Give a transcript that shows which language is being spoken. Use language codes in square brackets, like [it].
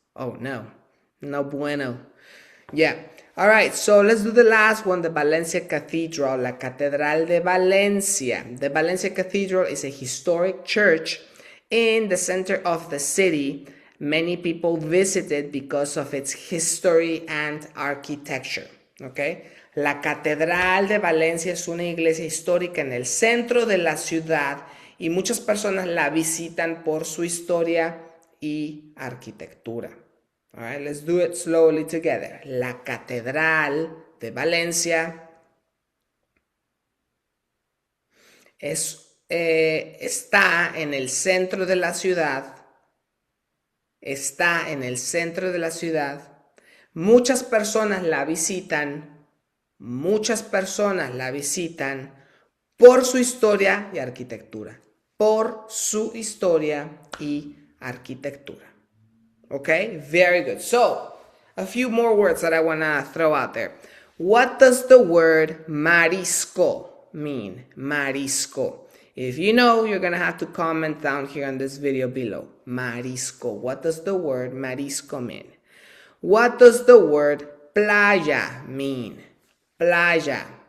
[en] Oh, no. [es] No bueno. [en] Yeah. All right, so let's do the last one, the Valencia Cathedral, La Catedral de Valencia. The Valencia Cathedral is a historic church in the center of the city. Many people visit it because of its history and architecture. Okay? [es] La Catedral de Valencia es una iglesia histórica en el centro de la ciudad y muchas personas la visitan por su historia y arquitectura. [en] All right, let's do it slowly together. [es] La Catedral de Valencia está en el centro de la ciudad. Está en el centro de la ciudad. Muchas personas la visitan. Muchas personas la visitan por su historia y arquitectura. Por su historia y arquitectura. [en] Okay, very good. So, a few more words that I want to throw out there. What does the word marisco mean? Marisco. If you know, you're going to have to comment down here on this video below. Marisco. What does the word marisco mean? What does the word playa mean? Playa.